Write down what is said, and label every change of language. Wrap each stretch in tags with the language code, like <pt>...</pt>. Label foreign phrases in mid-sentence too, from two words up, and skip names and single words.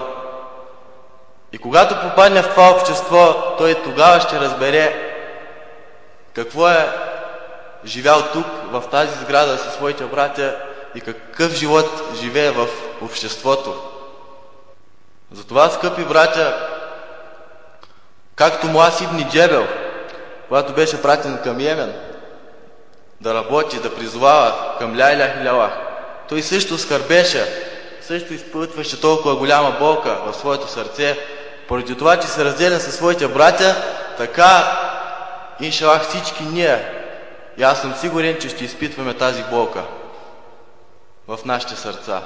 <bg>И когато попадне в това общество, той тогава ще разбере какво е живял тук, в тази сграда със своите братя и какъв живот живее в обществото. Затова, скъпи братя, както Муаз ибн Джебел, когато беше пратен към Йемен да работи, да призовава към</bg> <ar>لا إله إلا الله,</ar> <bg>той също скърбеше, също изпитваше толкова голяма болка в своето сърце, поради това, че се разделя със своите братя. Така, иншаллах, всички ние, и аз съм сигурен, че ще изпитваме тази болка в нашите сърца.</bg>